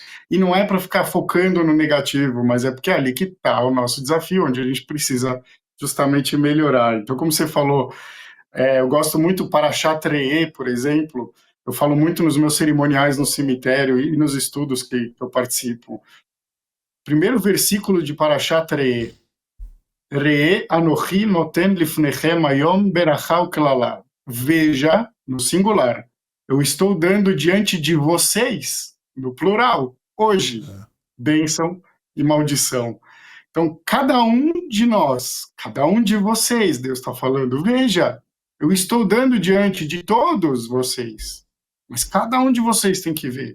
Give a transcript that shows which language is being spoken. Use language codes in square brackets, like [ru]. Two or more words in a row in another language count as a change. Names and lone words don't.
[pt] E não é para ficar focando no negativo, mas é porque é ali que está o nosso desafio, onde a gente precisa justamente melhorar. Então, como você falou, Eu gosto muito do Parashat Re'eh, por exemplo. Eu falo muito nos meus cerimoniais no cemitério e nos estudos que eu participo. Primeiro versículo de Parashat Re'eh. [he] ראה אנכי נתן לפניכם היום ברכה וקללה. [pt] Veja, no singular, eu estou dando diante de vocês, no plural, hoje, bênção e maldição. Então, cada um de nós, cada um de vocês, Deus está falando, veja, eu estou dando diante de todos vocês, mas cada um de vocês tem que ver.